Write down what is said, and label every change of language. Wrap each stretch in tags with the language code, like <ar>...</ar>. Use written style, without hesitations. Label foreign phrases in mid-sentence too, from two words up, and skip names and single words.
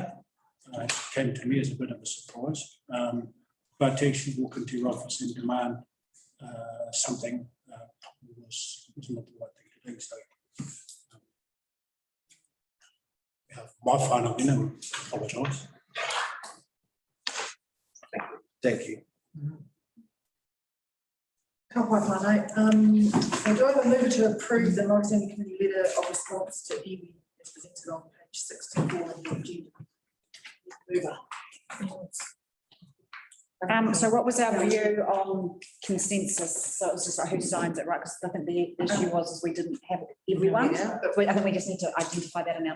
<en>It came to me as a bit of a surprise. But to actually walk into your office and demand something was not the right thing to do. So yeah, my final opinion, apologise. Thank you.</en> <mi>Ka pai whānau.</mi> <en>So do I have a mover to approve the Māori Standing Committee letter of response to iwi as presented on page 64 of the agenda? Mover. So what was our view on consensus? So it was just like who signs it, right? Because I think the issue was is we didn't have everyone, but I think we just need to identify that in our.</en>